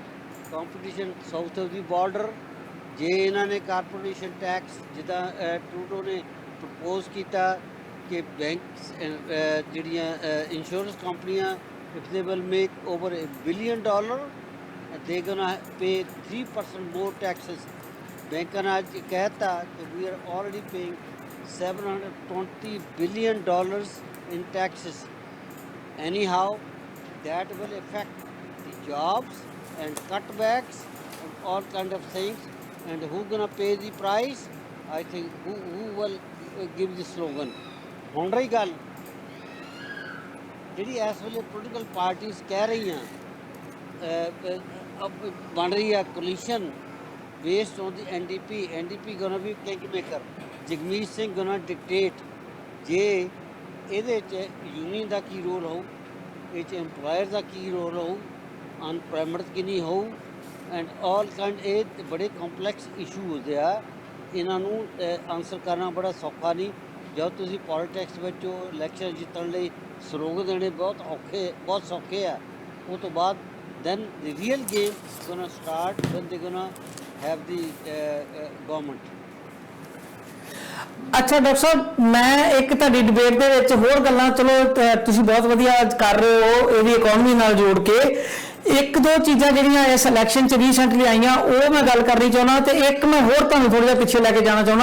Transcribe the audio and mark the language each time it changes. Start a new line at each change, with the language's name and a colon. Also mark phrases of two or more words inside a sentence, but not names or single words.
English: competition south of the border.
Punjabi: ਜੇ ਇਹਨਾਂ ਨੇ ਕਾਰਪੋਰੇਸ਼ਨ ਟੈਕਸ ਜਿੱਦਾਂ ਟਰੂਡੋ ਨੇ ਪ੍ਰਪੋਜ਼ ਕੀਤਾ ਕਿ ਬੈਂਕਸ ਜਿਹੜੀਆਂ ਇੰਸ਼ੋਰੈਂਸ ਕੰਪਨੀਆਂ,
English: if they will make over $1 billion, they gonna pay 3% more taxes.
Punjabi: ਬੈਂਕਾਂ ਨੇ ਅੱਜ ਕਹਿਤਾ ਕਿ
English: we are already paying $720 billion in taxes. Anyhow, that will affect the jobs and cutbacks and all kind of things. And who gonna pay the price? I think who will give the slogan.
Punjabi: ਹੁਣ ਰਹੀ ਗੱਲ ਜਿਹੜੀ ਇਸ ਵੇਲੇ ਪੋਲੀਟੀਕਲ ਪਾਰਟੀਆਂ ਕਹਿ ਰਹੀਆਂ ਬਣ ਰਹੀ ਆ ਕੋਲੀਸ਼ਨ
English: based on the NDP. NDP gonna be kingmaker. Jagmeet Singh gonna dictate.
Punjabi: ਜੇ ਇਹਦੇ 'ਚ ਯੂਨੀਅਨ ਦਾ ਕੀ ਰੋਲ ਹੋਊ, ਇਹ 'ਚ ਐਮਪਲਾਇਰ ਦਾ ਕੀ ਰੋਲ ਹੋਊ, ਅਨਪਲੋਇਮੈਂਟ ਕਿੰਨੀ ਹੋਊ,
English: and all kind,
Punjabi: ਇਹ ਬੜੇ
English: complex issues
Punjabi: ਆ। ਇਹਨਾਂ ਨੂੰ ਆਨਸਰ ਕਰਨਾ ਬੜਾ ਸੌਖਾ ਨਹੀਂ। ਜਦ ਤੁਸੀਂ ਪੋਲੀਟਿਕਸ ਵਿੱਚ ਇਲੈਕਸ਼ਨ ਜਿੱਤਣ ਲਈ ਸਲੋਗਨ ਦੇਣੇ ਬਹੁਤ ਸੌਖੇ ਆ। ਉਹ ਤੋਂ ਬਾਅਦ
English: then the real game gonna start when they gonna have the government.
Punjabi: ਅੱਛਾ ਡਾਕਟਰ ਸਾਹਿਬ, ਮੈਂ ਇੱਕ ਤੁਹਾਡੀ ਡਿਬੇਟ ਦੇ ਵਿੱਚ ਹੋਰ ਗੱਲਾਂ, ਚਲੋ ਤੁਸੀਂ ਬਹੁਤ ਵਧੀਆ ਕਰ ਰਹੇ ਹੋ ਇਹਦੀ ਇਕਨੋਮੀ ਨਾਲ ਜੋੜ ਕੇ। ਇੱਕ ਦੋ ਚੀਜ਼ਾਂ ਜਿਹੜੀਆਂ ਇਸ ਇਲੈਕਸ਼ਨ 'ਚ ਰੀਸੈਂਟਲੀ ਆਈਆਂ ਉਹ ਮੈਂ ਗੱਲ ਕਰਨੀ ਚਾਹੁੰਦਾ, ਤੇ ਇੱਕ ਮੈਂ ਹੋਰ ਤੁਹਾਨੂੰ ਥੋੜ੍ਹਾ ਜਿਹਾ ਪਿੱਛੇ ਲੈ ਕੇ ਜਾਣਾ ਚਾਹੁੰਦਾ।